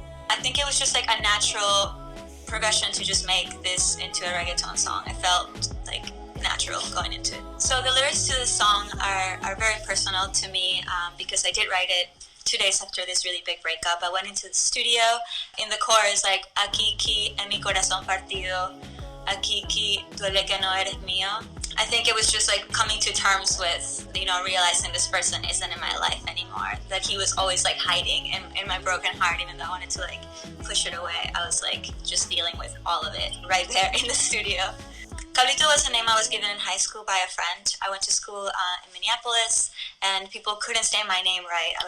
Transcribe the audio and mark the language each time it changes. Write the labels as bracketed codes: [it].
[en] I think it was just like a natural progression to just make this into a reggaeton song. I felt like natural going into it. So the lyrics to the song are very personal to me because I did write it 2 days after this really big breakup. I went into the studio. In the chorus, like, [es] aquí en mi corazón partido, aquí duele que no eres mío. [en] I think it was just like coming to terms with, realizing this person isn't in my life anymore. That he was always like hiding in my broken heart, even though I wanted to like push it away. I was like just dealing with all of it right there in the studio. KABLITO was a name I was given in high school by a friend. I went to school in Minneapolis, and people couldn't say my name right.